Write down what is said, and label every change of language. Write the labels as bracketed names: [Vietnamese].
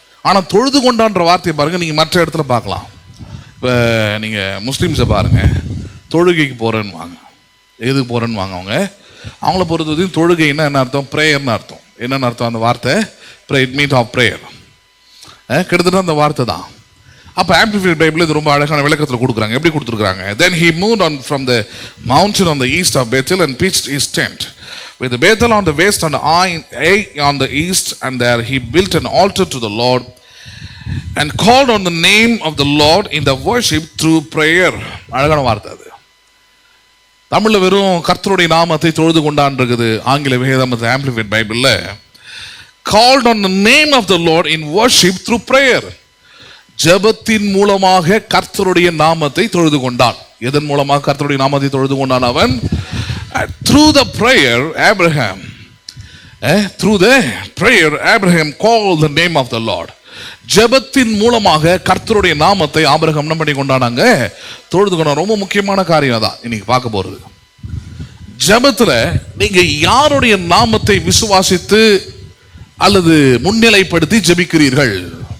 [Tamil] ஆனால் தொழுது கொண்டான்ற வார்த்தையை பாருங்க, நீங்கள் மற்ற இடத்துல பார்க்கலாம். இப்போ நீங்கள் முஸ்லீம்ஸை பாருங்க, தொழுகைக்கு போகிறேன்னு வாங்க. எதுக்கு போகிறேன்னு வாங்க? அவங்கள பொறுத்தவரைக்கும் தொழுகைன்னா என்ன அர்த்தம்? ப்ரேயர்னு அர்த்தம். என்னென்னு அர்த்தம் அந்த வார்த்தை? [English] It means of prayer. [Tamil] கிட்டத்தட்ட அந்த வார்த்தை தான். அப்போ ஆம்பிளிஃபைட் பைபிள் இது ரொம்ப அழகான விளக்கத்தில் கொடுக்குறாங்க. எப்படி கொடுத்துருக்காங்க? [English] Then he moved on from the mountain on the east of Bethel and pitched his tent with Bethel on the west and Ai on the east, and there he built an altar to the Lord and called on the name of the Lord in the worship through prayer. [Tamil] அழகான வார்த்தை அது. தமிழில் வெறும் கர்த்தருடைய நாமத்தை தொழுது கொண்டான் இருக்குது. ஆங்கில வேதாகமத்தில் ஆம்பிளிஃபைட் பைபிளில் [English] called on the name of the Lord in worship through prayer. [Tamil] ஜெபத்தின் மூலமாக கர்த்தருடைய நாமத்தை தொழுது கொண்டான். எதன் மூலமாக கர்த்தருடைய நாமத்தை தொழுது கொண்டான் அவன்? [English] Through the prayer Abraham, through the prayer Abraham called the name of the Lord. [Tamil] ஜெபத்தின் மூலமாக கர்த்தருடைய நாமத்தை ஆபிரகாம் என்ன பண்ணி கொண்டானாங்க? தொழுது கொண்டான். ரொம்ப முக்கியமான காரியம் தான் இன்னைக்கு பார்க்க போறது. ஜெபத்துல நீங்க யாருடைய நாமத்தை விசுவாசித்து அல்லது முன்னிலைப்படுத்தி ஜெபிக்கிறீர்கள்?